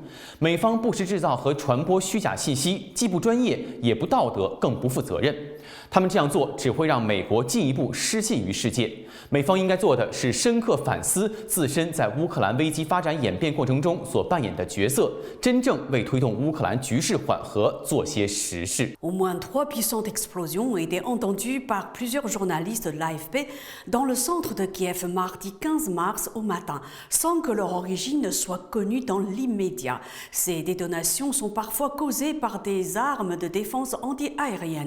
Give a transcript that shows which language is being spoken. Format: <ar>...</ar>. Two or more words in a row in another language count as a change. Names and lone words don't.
<zh>美方不时制造和传播虚假信息，既不专业，也不道德，更不负责任。他们这样做只会让美国进一步失信于世界。美方应该做的是深刻反思自身在乌克兰危机发展演变过程中所扮演的角色，真正为推动乌克兰局势缓和做些实事。</zh> <fr>Au moins 3 puissantes explosions ont été entendues par plusieurs journalistes de l'AFP dans le centre de Kiev mardi 15 mars au matin, sans que leur origine soit connue dans l'immédiat. Ces détonations sont parfois causées par des armes de défense anti-aérienne.</fr>